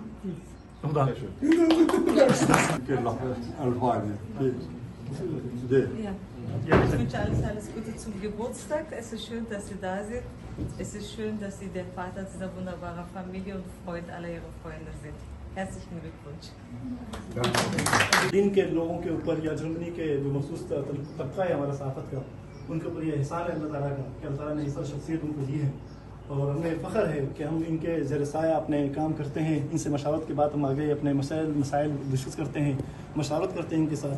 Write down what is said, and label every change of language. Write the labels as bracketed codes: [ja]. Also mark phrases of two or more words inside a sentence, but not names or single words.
[de] Ja, ich wünsche alles Gute zum Geburtstag. Es ist schön, dass Sie da sind. Es ist schön, dass Sie der Vater dieser wunderbaren Familie und Freund aller Ihrer Freunde sind. Herzlichen Glückwunsch. [ur] دن کے لوگوں کے اوپر یا جرمنی کے جو مخصوص طبقہ ہے ہمارا صحافت کا، ان کے اوپر یہ احسان ہے اللہ تعالیٰ کا کہ اللہ تعالیٰ نے اس شخصیت ان کو دی ہے اور ہمیں فخر ہے کہ ہم ان کے زیر سایہ اپنے کام کرتے ہیں. ان سے مشاورت کے بعد ہم آگے اپنے مسائل ڈسکس کرتے ہیں، مشاورت کرتے ہیں ان کے ساتھ.